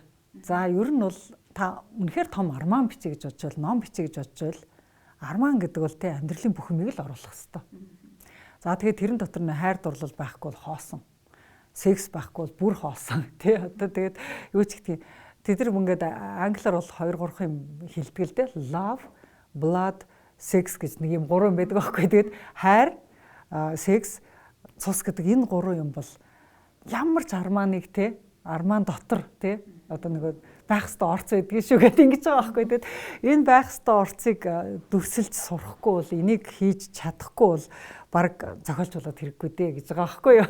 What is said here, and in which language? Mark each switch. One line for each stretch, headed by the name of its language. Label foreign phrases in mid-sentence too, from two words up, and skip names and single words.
Mongolian: За ер нь бол та үнэхээр том арман бичиж гэж бодчихвол, ном бичиж гэж бодчихвол арман гэдэг бол амьдралын бүх юмыг л оруулах хэрэгтэй. За тэгээ тэрэн дотор нь хайр дурлал байхгүй бол хоосон. Секс байхгүй бол бүр хоосон. Тэ одоо тэгээд юу ч гэдэг тэд нар ингээд англиар бол 2-3 юм хэлдэг л дээ.
English: Love, blood, sex
Mongolian: гэж нэг юм 3 юм байдаг байхгүй. Тэгээд хайр, секс, цус гэдэг энэ 3 юм бол ямар ч арманыг арман дотор одоо нэг байх ёстой орц байдгийг шүү гэдэг ингэж байгаа байхгүй. Тэгээд энэ байх ёстой орцыг дүрсэлж сурахгүй бол энийг хийж чадахгүй бол баг зохиолч болоод хэрэггүй дээ гэж байгаа байхгүй юу.